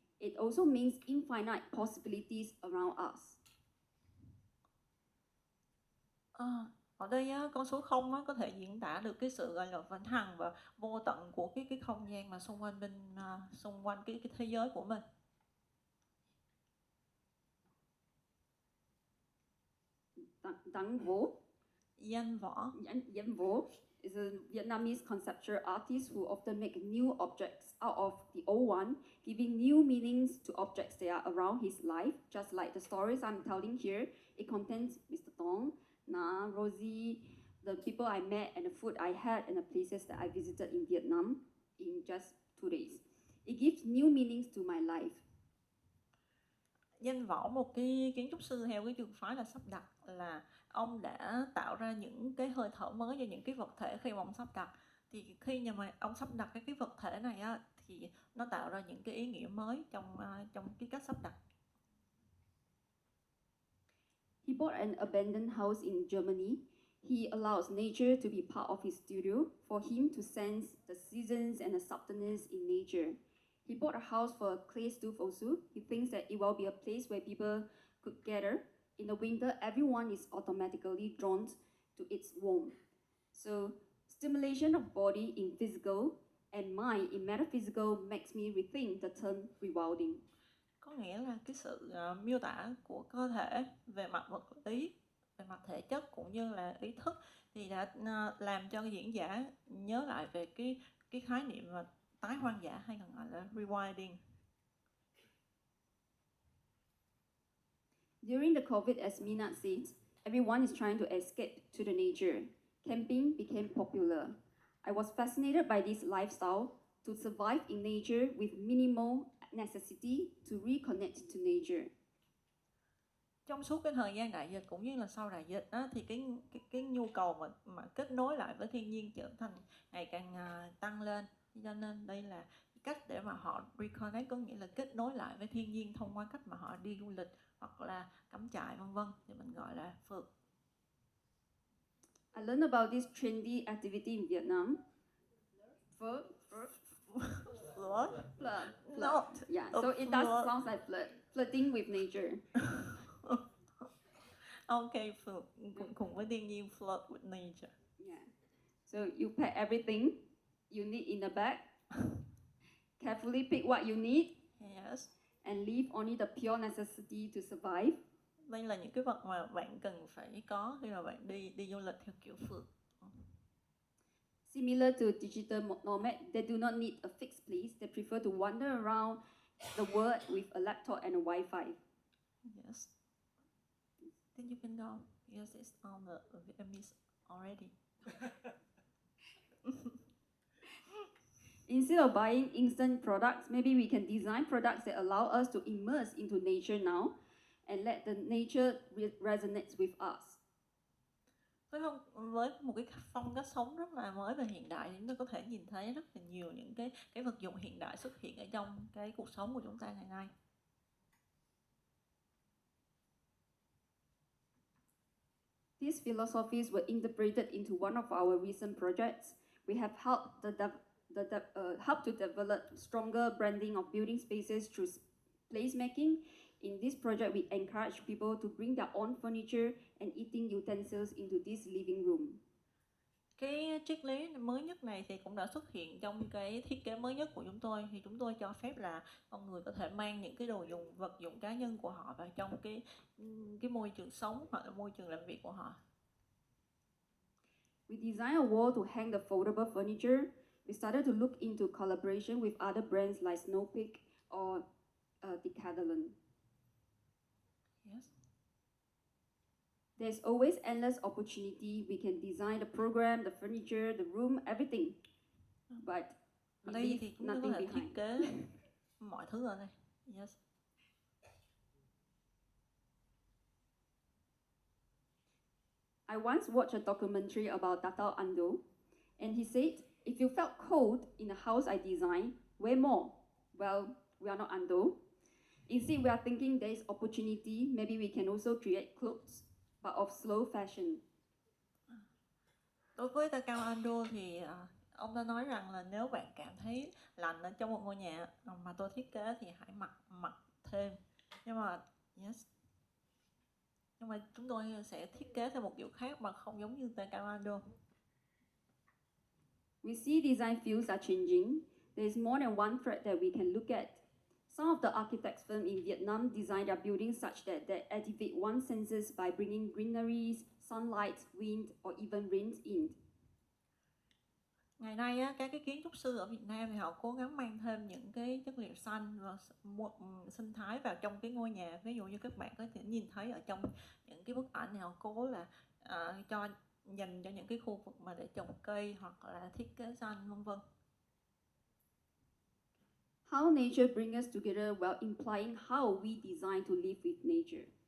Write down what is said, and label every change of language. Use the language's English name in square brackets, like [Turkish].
[English] It also means infinite possibilities around us. [Vietnamese] Ở đây con số 0 có thể diễn tả được cái sự gọi là vĩnh hằng và vô tận của cái không gian mà xung quanh cái thế giới của mình. Dang Vo, Danh võ. [English] Yan Vo is a Vietnamese conceptual artist who often make new objects out of the old one, giving new meanings to objects that are around his life. Just like the stories I'm telling here, it contains Mr. Tong, Na, Rosie, the people I met and the food I had and the places that I visited in Vietnam in just 2 days. It gives new meanings to my life. [Vietnamese] Danh võ, một cái kiến trúc sư theo cái trường phái là sắp đặt, là ông đã tạo ra những cái hơi thở mới cho những cái vật thể khi mà ông sắp đặt. Thì khi mà ông sắp đặt cái vật thể này thì nó tạo ra những cái ý nghĩa mới trong cái cách sắp đặt. [English] He bought an abandoned house in Germany. He allows nature to be part of his studio for him to sense the seasons and the subtleness in nature. He bought a house for a clay stove also. He thinks that it will be a place where people could gather. In the winter, everyone is automatically drawn to its warmth. So, stimulation of body in physical and mind in metaphysical makes me rethink the term rewilding. [Vietnamese] Có nghĩa là cái sự miêu tả của cơ thể về mặt vật lý, về mặt thể chất cũng như là ý thức thì đã làm cho diễn giả nhớ lại về cái khái niệm mà tái hoang dã hay còn gọi là rewilding. [English] During the COVID, as Mina said, everyone is trying to escape to the nature. Camping became popular. I was fascinated by this lifestyle to survive in nature with minimal necessity to reconnect to nature. [Vietnamese] Trong suốt cái thời gian đại dịch cũng như là sau đại dịch thì cái nhu cầu mà kết nối lại với thiên nhiên trở thành ngày càng tăng lên. Cho nên đây là cách để mà họ reconnect, có nghĩa là kết nối lại với thiên nhiên thông qua cách mà họ đi du lịch hoặc là cắm trại vân vân, thì mình gọi là phượt. [English] I learned about this trendy activity in Vietnam. Flirt. Yeah, so it does sound like flirting with nature. [Vietnamese] Okay, phượt cùng với thiên nhiên, [English] flirt with nature. Yeah. So you pack everything you need in a bag, carefully pick what you need, Yes. and leave only the pure necessity to survive. [Vietnamese] Đây là những cái vật mà bạn cần phải có khi mà bạn đi du lịch theo kiểu phượt. [English] Similar to digital nomads, they do not need a fixed place. They prefer to wander around the world with a laptop and a Wi-Fi. Yes. Then you can go because it's on the Vietnamese already. Instead of buying instant products, maybe we can design products that allow us to immerse into nature now and let the nature resonate with us. [Vietnamese] Với một cái phong cách sống rất là mới và hiện đại, chúng ta có thể nhìn thấy rất là nhiều những cái vật dụng hiện đại xuất hiện ở trong cái cuộc sống của chúng ta ngày nay. [English] These philosophies were integrated into one of our recent projects. We have helped to develop stronger branding of building spaces through placemaking. In this project, we encourage people to bring their own furniture and eating utensils into this living room. [Vietnamese] Cái triết lý mới nhất này thì cũng đã xuất hiện trong cái thiết kế mới nhất của chúng tôi. Thì chúng tôi cho phép là con người có thể mang những cái vật dụng cá nhân của họ vào trong cái môi trường sống hoặc là môi trường làm việc của họ. [English] We designed a wall to hang the foldable furniture. We started to look into collaboration with other brands like Snow Peak or Decathlon. Yes. There's always endless opportunity. We can design the program, the furniture, the room, everything. But [Vietnamese] ở đây [English] leave [Vietnamese] thì chúng ta có [English] nothing [Vietnamese] thể [English] behind. [Vietnamese] thiết kế mọi thứ ở đây. Yes. [English] I once watched a documentary about Dato Ando, and he said, if you felt cold in the house I designed, wear more. Well, we are not Ando. Instead, we are thinking there is opportunity. Maybe we can also create clothes, but of slow fashion. [Vietnamese] Đối với Takao Ando thì ông ta nói rằng là nếu bạn cảm thấy lạnh ở trong một ngôi nhà mà tôi thiết kế thì hãy mặc thêm. Nhưng mà chúng tôi sẽ thiết kế theo một kiểu khác mà không giống như Takao Ando. [English] We see design fields are changing. There is more than one thread that we can look at. Some of the architects firms in Vietnam design their buildings such that they activate one's senses by bringing greeneries, sunlight, wind, or even rain in. [Vietnamese] Ngày nay các cái kiến trúc sư ở Việt Nam thì họ cố gắng mang thêm những cái chất liệu xanh và sinh thái vào trong cái ngôi nhà. Ví dụ như các bạn có thể nhìn thấy ở trong những cái bức ảnh này, họ cố là dành cho những cái khu vực mà để trồng cây hoặc là thiết kế xanh vân vân. [English] How nature brings us together while implying how we design to live with nature.